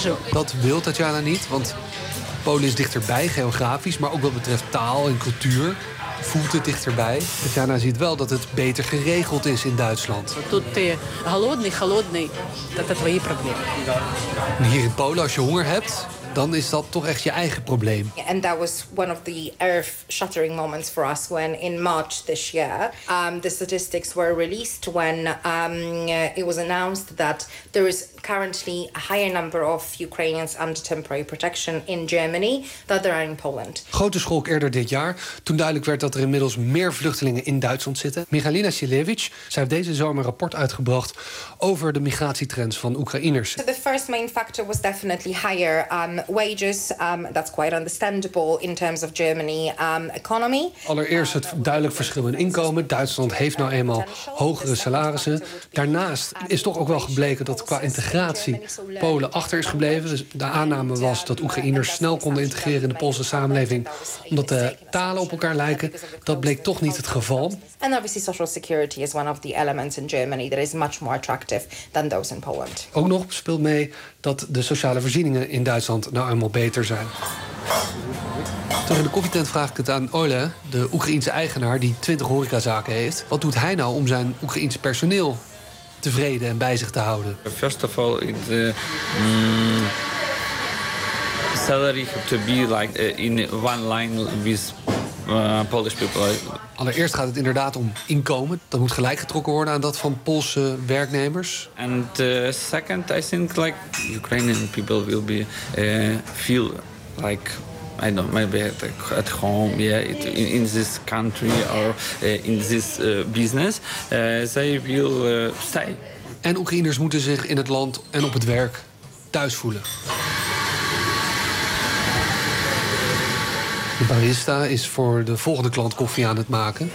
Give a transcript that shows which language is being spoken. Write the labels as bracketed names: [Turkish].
[Dutch] Dat wil Tatjana niet, want Polen is dichterbij geografisch, maar ook wat betreft taal en cultuur. Voelt het dichterbij. Tatjana ziet wel dat het beter geregeld is in Duitsland. Dat is jouw probleem. Hier in Polen, als je honger hebt, dan is dat toch echt je eigen probleem. [English] And that was one of the earth-shattering moments for us when in March this year the statistics were released when it was announced that there is currently a higher number of Ukrainians under temporary protection in Germany than there are in Poland. [Dutch] Grote schok eerder dit jaar toen duidelijk werd dat er inmiddels meer vluchtelingen in Duitsland zitten. Michalina Sielewicz, zij heeft deze zomer een rapport uitgebracht over de migratietrends van Oekraïners. [English] So the first main factor was definitely higher wages. That's quite understandable in terms of Germany economy. [Dutch] Allereerst het duidelijk verschil in inkomen. Duitsland heeft nou eenmaal hogere salarissen. Daarnaast is toch ook wel gebleken dat qua integratie Polen achter is gebleven. Dus de aanname was dat Oekraïners snel konden integreren in de Poolse samenleving omdat de talen op elkaar lijken. Dat bleek toch niet het geval. [English] En obviously social security is one of the elements in Germany that is much more attractive than those in Poland. [Dutch] Ook nog speelt mee dat de sociale voorzieningen in Duitsland nou eenmaal beter zijn. Terug in de koffietent vraag ik het aan Ole, de Oekraïense eigenaar die 20 horecazaken heeft. Wat doet hij nou om zijn Oekraïense personeel tevreden en bij zich te houden? [English] First of all, the salary to be like in one line with Polish people. [Dutch] Allereerst gaat het inderdaad om inkomen. Dat moet gelijk getrokken worden aan dat van Poolse werknemers. [English] And second, I think like Ukrainian people will be feel like. I don't know, maybe at home, yeah, in this country or in this business, they will stay. [Dutch] En Oekraïners moeten zich in het land en op het werk thuis voelen. De barista is voor de volgende klant koffie aan het maken.